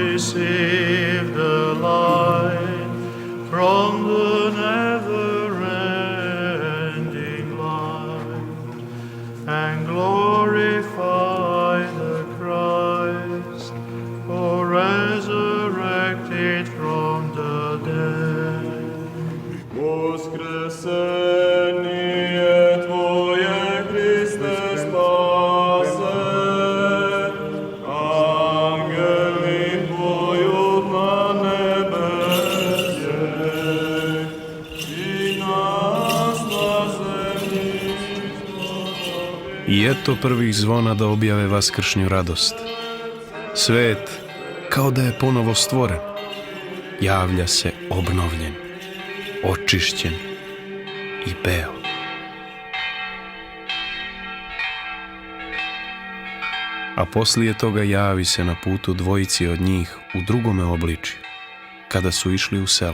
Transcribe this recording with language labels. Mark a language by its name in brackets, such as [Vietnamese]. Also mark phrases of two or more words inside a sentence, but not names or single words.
[English] receive the light from the never-ending light and glorify the Christ, who resurrected from the dead. [Church Slavic] Воскресение Твое, Христе, спасе, ангели поют на небесе, и нас на землі. [Serbian] I eto prvih zvona da objave vaskršnju radost. Svet, kao da je ponovo stvoren, javlja se obnovljen, očišćen i beo. A poslije toga javi se na putu dvojici od njih u drugome obličju, kada su išli u selo.